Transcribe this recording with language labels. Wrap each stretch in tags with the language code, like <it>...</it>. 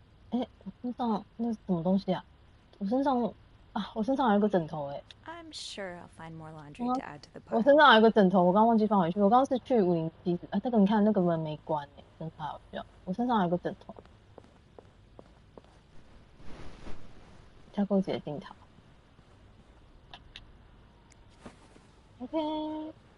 <zh>哎，我身上那是什么东西啊？我身上有一个枕头哎。</zh> <en>I'm sure I'll find more laundry to add to the pile.</en> <zh>我身上有一个枕头，我刚忘记放回去。我刚刚是去507，那个你看那个门没关哎，真太好笑。我身上有一个枕头。加购解定塔。 OK。</zh>